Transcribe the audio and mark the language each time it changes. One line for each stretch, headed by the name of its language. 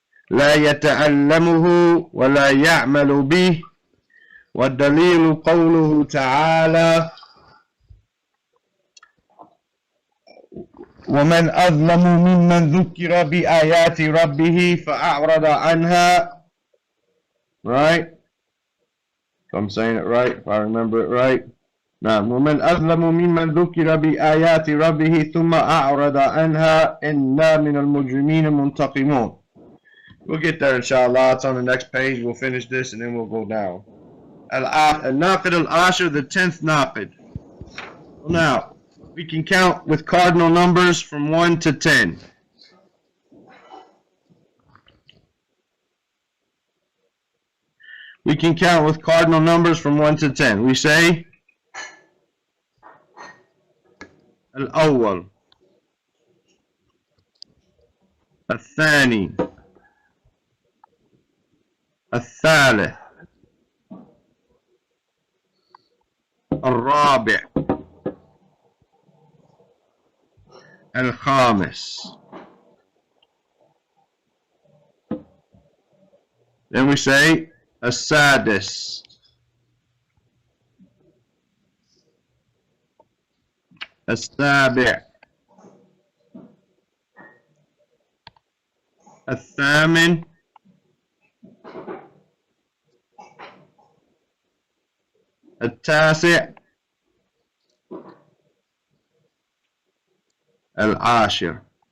Arabic: لا يتعلمه ولا يعمل به والدليل قوله تعالى ومن أظلم ممن ذكر بآيات ربه فأعرض عنها.
English: Right? If I'm saying it right, if I remember it right.
Arabic: نعم. ومن أظلم ممن ذكر بآيات ربه ثم أعرض عنها إنا من المجرمين منتقمون.
English: We'll get there inshallah. It's on the next page. We'll finish this and then we'll go down. Al-Naqid al-Ashir, the 10th Naqid. Now, we can count with cardinal numbers from 1 to 10. We can count with cardinal numbers from 1 to 10. We say
Arabic: Al-Awwal, Al-Thani, الثالث الرابع الخامس.
English: Then we say
Arabic: السادس السابع الثامن التاسع العاشر.